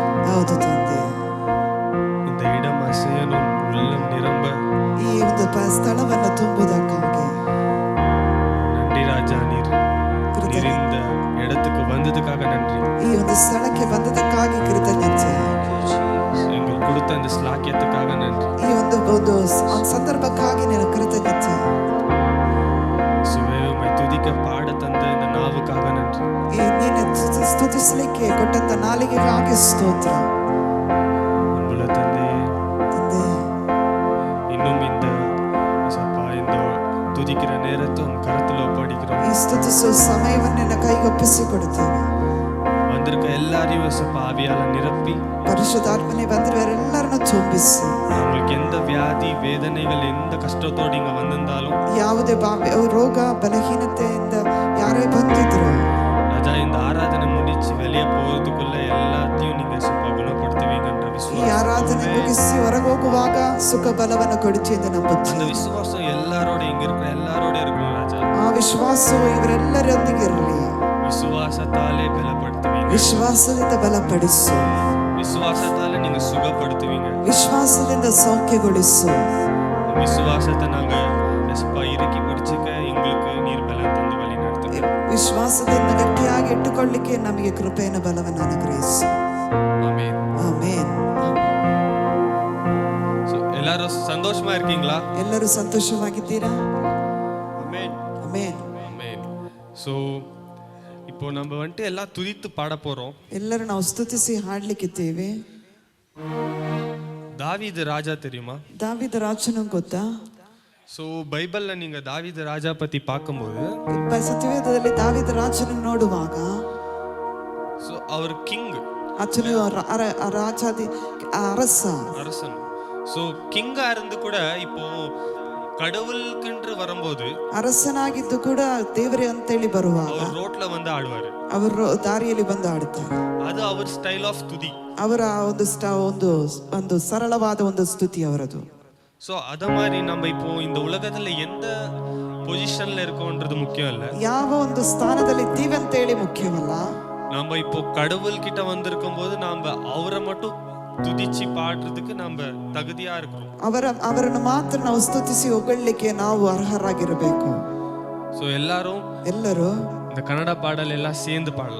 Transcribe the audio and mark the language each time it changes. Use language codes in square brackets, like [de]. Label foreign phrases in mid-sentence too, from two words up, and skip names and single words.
[kn] ಹೌದು ತಂದೆ, [ta] இந்த இடம் அசையனும் உள்ளம் நிரம்ப [kn] ಈ ಒಂದು ಸ್ಥಳವನ್ನು ತುಂಬುವುದಕ್ಕಾಗಿ [ta] நன்றி ராஜா. நீர் இந்த இடத்துக்கு வந்ததுக்காக நன்றி. [kn] ಈ ಒಂದು ಸ್ಥಳಕ್ಕೆ ಬಂದದಕ್ಕಾಗಿ ಕೃತಜ್ಞತೆ. [ta] எங்களுக்கு கொடுத்த இந்த ஸ்லாக்கியத்துக்காக நன்றி. [kn] ಈ ಒಂದು ಸಂದರ್ಭಕ್ಕಾಗಿ ನಿನ್ನ ಕೃತಜ್ಞತೆ. [ta] சுவையுமை துதிக்க பாட தந்த இந்த நாவுக்காக நன்றி. [kn] ಈ ನಿನ್ನ ಸ್ತುತಿಸಲಿಕ್ಕೆ ಕೊಟ್ಟಂತ ನಾಲಿಗೆಗಾಗಿ ಸ್ತೋತ್ರ. [ta] அன்புள்ள தந்தையே, இன்னும் இந்த துதிக்கிற நேரத்தை உன் கரத்தில் ஒப்படைக்கிறோம். [kn] ಈ ಸ್ತುತಿಸುವ ಸಮಯವನ್ನು ನಿನ್ನ ಕೈಗೆ ಒಪ್ಪಿಸಿಕೊಡುತ್ತೇವೆ. [ta] வந்திருக்க எல்லாரையும் ஆவியால நிரப்பி [kn] ಪರಿಶುದ್ಧಾತ್ಮನೇ ಬಂದಿರುವವರೆಲ್ಲರನ್ನು ತುಂಬಿಸಿ. [ta] உங்களுக்கு எந்த வியாதி வேதனைகள் எந்த கஷ்டத்தோடு இங்க வந்திருந்தாலும் [kn] ಯಾವುದೇ ರೋಗ ಬಲಹೀನತೆಯಿಂದ ಯಾರೇ ಬಂದಿದ್ರು [ta] ராஜா, இந்த ஆராதனை முடிச்சு வெளியே போறதுக்குள்ள எல்லாத்தையும் நீங்க குணப்படுத்துவீங்கன்ற விசுவாசம். [kn] ಈ ಆರಾಧನೆ ಮುಗಿಸಿ ಹೊರಗೆ ಹೋಗುವಾಗ ಸುಖ ಬಲವನ್ನು ಕೊಡುತ್ತಿ ಎಂದು ನಂಬುತ್ತೀನಿ. [ta] அந்த விசுவாசம் எல்லாரோட இங்க இருக்கிற எல்லாரோட இருக்கணும் ராஜா. [kn] ಆ ವಿಶ್ವಾಸವು ಇವರೆಲ್ಲರೊಂದಿಗೆ ಇರಲಿ. [ta] விசுவாசத்தாலே பலப்படுத்துவீங்க. [kn] ವಿಶ್ವಾಸದಿಂದ ಬಲಪಡಿಸು. [ta] விசுவாசத்தால நீங்க சுகப்படுத்துவீங்க. [kn] ವಿಶ್ವಾಸದಿಂದ ಸೌಖ್ಯಗೊಳಿಸು. [ta] விசுவாசத்தை நாங்க இறுக்கி பிடிச்சுக்க எங்களுக்கு நீர் பலம் தந்து வழி நடத்துங்க. [kn] ವಿಶ್ವಾಸದಿಂದ ಗಟ್ಟಿಯಾಗಿ ಇಟ್ಟುಕೊಳ್ಳಿಕ್ಕೆ ನಮಗೆ ಕೃಪೆಯನ್ನು ಬಲವನ್ನು ಅನುಗ್ರಹಿಸು. [ta] ஆமென். [kn] ಆಮೆನ್. [ta] எல்லாரும் சந்தோஷமா இருக்கீங்களா? [kn] ಎಲ್ಲರೂ ಸಂತೋಷವಾಗಿದ್ದೀರಾ? [ta] ஆமென். [kn] ಆಮೆನ್. [ta] ஆமென். சோ இப்போ நம்ம வந்துட்டு எல்லாம் துதித்து பாட போறோம். [kn] ಎಲ್ಲರೂ ನಾವು ಸ್ತುತಿಸಿ ಹಾಡ್ಲಿಕ್ಕಿದ್ದೇವೆ. [ta] தாவீது ராஜா தெரியுமா? [kn] ದಾವೀದ ರಾಜನು ಗೊತ್ತಾ? [ta] ஸோ பைபிள்ல நீங்க தாவீது ராஜா பத்தி பார்க்கும்போது [kn] ಸತ್ಯವೇದದಲ್ಲಿ ದಾವೀದ ರಾಜನು ನೋಡುವಾಗ [ta] ஸோ அவர் கிங், [kn] ಆತನು ರಾಜಾದಿ [ta] அரசன். ஸோ கிங்கா இருந்து கூட இப்போ கடவுளுக்குன்று வரும்போது [kn] ಅರಸನಾಗಿದ್ದು ಕೂಡ ದೇವರೇ ಅಂತೇಳಿ ಬರುವಾಗ [ta] அவர் ரோட்ல வந்து ஆடுவாரு. [kn] ಅವರು ದಾರಿಯಲ್ಲಿ ಬಂದು ಆಡುತ್ತಾರೆ. [ta] அது அவர் [en] style of [ta] ತುದಿ. [kn] ಅವರ ಒಂದು ಸರಳವಾದ ಒಂದು ಸ್ತುತಿ ಅವರದು. [ta] ஸோ அத மாதிரி நம்ம இப்போ இந்த உலகத்துல எந்த பொசிஷன்ல இருக்கோன்றது முக்கியம் இல்ல. [kn] ಯಾವ ಒಂದು ಸ್ಥಾನದಲ್ಲಿ ಇದ್ದೀವಿ ಅಂತೇಳಿ ಮುಖ್ಯವಲ್ಲ. [ta] நம்ம இப்போ கடவுள் கிட்ட வந்திருக்கும் போது நாம அவரை மட்டும் துதிச்சு பாடுறதுக்கு நம்ம தகுதியா இருக்கிறோம். [kn] ಅವರನ್ನು ಮಾತ್ರ ನಾವು ಸ್ತುತಿಸಿ ಹೊಗಳಲಿಕ್ಕೆ ನಾವು ಅರ್ಹರಾಗಿರಬೇಕು. [ta] ஸோ [kn] ಎಲ್ಲರೂ [ta] இந்த கன்னட பாடல் எல்லாம் சேர்ந்து பாடலாம்.